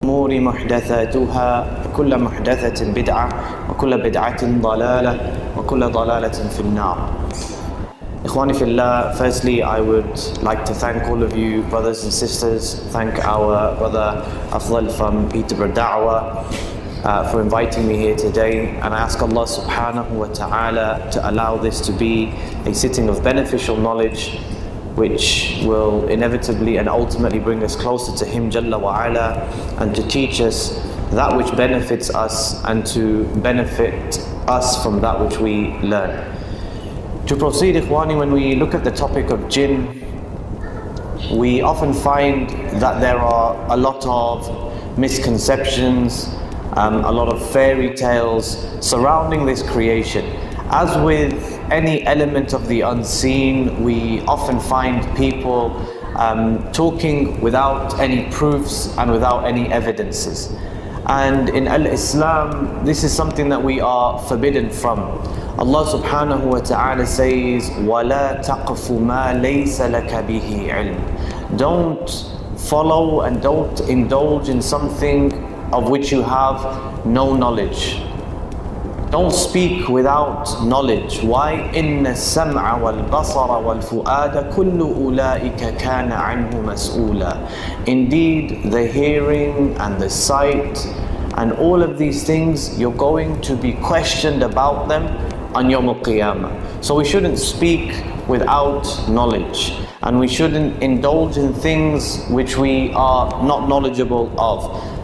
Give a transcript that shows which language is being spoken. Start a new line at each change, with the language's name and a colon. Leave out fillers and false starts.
Arabic: الأمور محدثاتها وكل محدثة بدعة وكل بدعة ضلالة وكل ضلالة في النار.
English: Ikhwani fillah, firstly I would like to thank all of you brothers and sisters, thank our brother Afdal from Peterborough Da'wah for inviting me here today, and I ask Allah subhanahu wa ta'ala to allow this to be a sitting of beneficial knowledge which will inevitably and ultimately bring us closer to Him Jalla wa Ala, and to teach us that which benefits us and to benefit us from that which we learn. To proceed, Ikhwani, when we look at the topic of jinn, we often find that there are a lot of misconceptions, a lot of fairy tales surrounding this creation. As with any element of the unseen, we often find people talking without any proofs and without any evidences. And in Islam, this is something that we are forbidden from. Allah subhanahu wa ta'ala says,
Arabic: وَلَا تَقْفُ مَا لَيْسَ لَكَ بِهِ عِلْمٍ.
English: Don't follow and don't indulge in something of which you have no knowledge. Don't speak without knowledge. Why?
Arabic: إِنَّ السَّمْعَ وَالْبَصَرَ وَالْفُؤَادَ كُلُّ أُولَٰئِكَ كَانَ عَنْهُ مَسْئُولًا.
English: Indeed, the hearing and the sight and all of these things, you're going to be questioned about them on Yawm al-Qiyamah. So we shouldn't speak without knowledge, and we shouldn't indulge in things which we are not knowledgeable of.